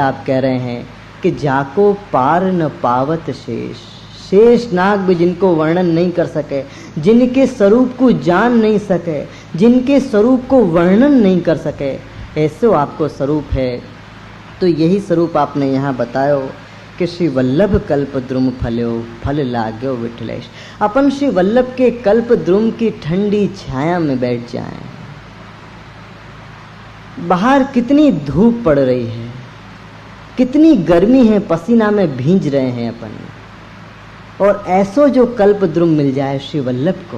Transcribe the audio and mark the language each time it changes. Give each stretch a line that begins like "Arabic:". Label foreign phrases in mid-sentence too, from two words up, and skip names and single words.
Hindi: आप कह रहे हैं कि
Braj: जाको पार न पावत शेष।
Hindi: शेष नाग भी जिनको वर्णन नहीं कर सके, जिनके स्वरूप को जान नहीं सके, जिनके स्वरूप को वर्णन नहीं कर सके, ऐसो आपको स्वरूप है। तो यही स्वरूप आपने यहाँ बतायो कि
Braj: श्री वल्लभ कल्प द्रुम फल्यो फल लाग्यो विठलेश।
Hindi: अपन श्री वल्लभ के कल्प द्रुम की ठंडी छाया में बैठ जाएं। बाहर कितनी धूप पड़ रही है, कितनी गर्मी है, पसीना में भींज रहे हैं अपन, और ऐसो जो कल्प द्रुम मिल जाए श्री वल्लभ को।